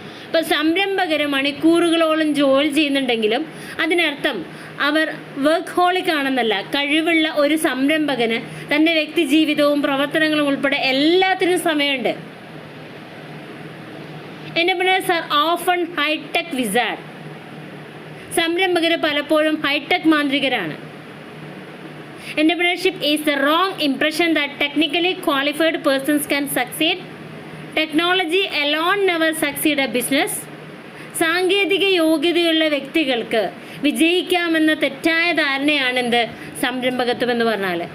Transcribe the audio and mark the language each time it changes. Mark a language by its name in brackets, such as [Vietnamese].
[Malayalam] ഇപ്പോൾ സംരംഭകർ മണിക്കൂറുകളോളം ജോലി ചെയ്യുന്നുണ്ടെങ്കിലും അതിനർത്ഥം അവർ വർക്ക് ഹോളിക് ആണെന്നല്ല. കഴിവുള്ള ഒരു സംരംഭകന് തൻ്റെ വ്യക്തി ജീവിതവും പ്രവർത്തനങ്ങളും ഉൾപ്പെടെ എല്ലാത്തിനും സമയമുണ്ട്. [English] Entrepreneurs are often high-tech wizard. [Malayalam] സംരംഭകർ പലപ്പോഴും hi tech മാന്ത്രികരാണ്. [English] Entrepreneurship is the wrong impression that technically qualified persons can succeed. Technology alone never succeed a business. [Malayalam] സാങ്കേതിക യോഗ്യതയുള്ള വ്യക്തികൾക്ക് വിജയിക്കാമെന്ന തെറ്റായ ധാരണയാണ് എന്ത് സംരംഭകത്വം എന്ന് പറഞ്ഞാൽ.